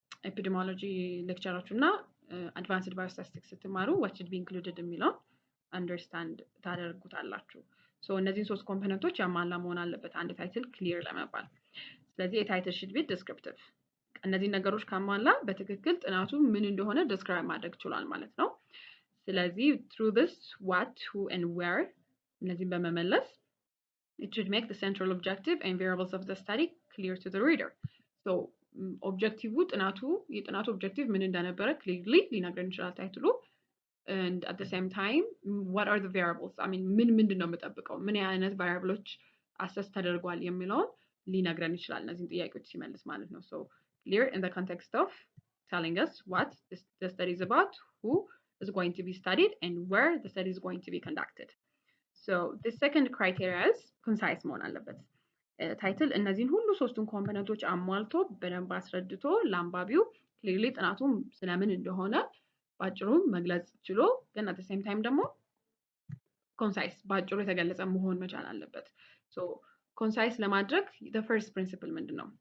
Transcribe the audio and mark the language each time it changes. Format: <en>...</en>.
<am>ኤፒዲሚዮሎጂ ሌክቸሮች እና አድቫንስድ ባዮስታቲስቲክስ ስትማሩ</am> <en>what should be included</en> <am>የሚለውን አንደርስታንድ ታደርጉታላችሁ። ሶ እነዚህን ሶስት ኮምፖነንቶች ያሟላ መሆን አለበት አንድ ታይትል ክሊር ለመባል። ስለዚህ የታይትል</am> <en>should be descriptive።</en> <am>እነዚህ ነገሮች ካሟላ በትክክል ጥናቱ ምን እንደሆነ ዲስክራይብ ማድረግ ችሏል ማለት ነው። ስለዚህ</am> <en>through this what, who and where</en> <am>እነዚህን በመመለስ</am> <en>it should make the central objective and variables of the study clear to the reader. So</en> <am>ኦብጀክቲቭ ጥናቱ የጥናቱ ኦብጀክቲቭ ምን እንደነበረ ክሊርሊ ሊነግረን ይችላል ታይትሉ</am> <en>and at the same time what are the variables, I mean</en> <am>ምንድን ነው የምጠብቀው ምን አይነት ቫሪያብሎች አሰስ ተደርጓል የሚለውን ሊነግረን ይችላል እነዚህን ጥያቄዎች ሲመልስ ማለት ነው.</am> <en>So clear in the context of telling us what the study is about, who is going to be studied and where the study is going to be conducted. So the second criteria is concise</en> <am>መሆን አለበት ታይትል እነዚህን ሁሉ ሶስቱን ኮምፖነንቶች አሟልቶ በደንብ አስረድቶ ለአንባቢው ክሊርሊ ጥናቱ ስለምን እንደሆነ ባጭሩ መግለጽ ችሎ ግን</am> <en>at the same time</en> <am>ደግሞ ኮንሳይስ ባጭሩ የተገለጸ መሆን መቻል አለበት። ሶ ኮንሳይስ ለማድረግ</am> <en>the first principle</en> <am>ምንድን ነው?</am>